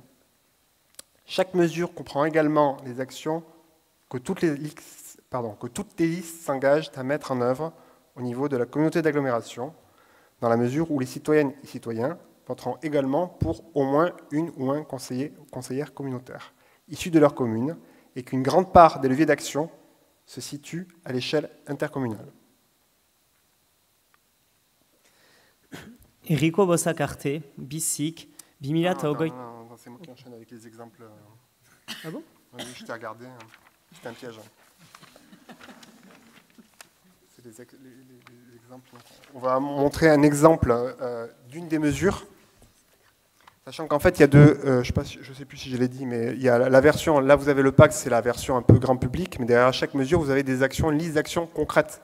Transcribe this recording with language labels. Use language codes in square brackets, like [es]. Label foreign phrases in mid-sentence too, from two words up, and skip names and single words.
[fr] Chaque mesure comprend également les actions que toutes les listes s'engagent à mettre en œuvre au niveau de la communauté d'agglomération, dans la mesure où les citoyennes et citoyens voteront également pour au moins une ou un conseiller ou conseillère communautaire, issu de leur commune, et qu'une grande part des leviers d'action se situe à l'échelle intercommunale. [eu] Herriko bozak arte, bizik, 2008... [fr] Non, c'est moi qui enchaîne avec les exemples. Ah bon? Oui, je t'ai regardé, c'était un piège. C'est les exemples. On va montrer un exemple d'une des mesures. Sachant qu'en fait, il y a deux, je ne sais plus si je l'ai dit, mais il y a la version, là vous avez le pacte, c'est la version un peu grand public, mais derrière chaque mesure, vous avez des actions, une liste d'actions concrètes.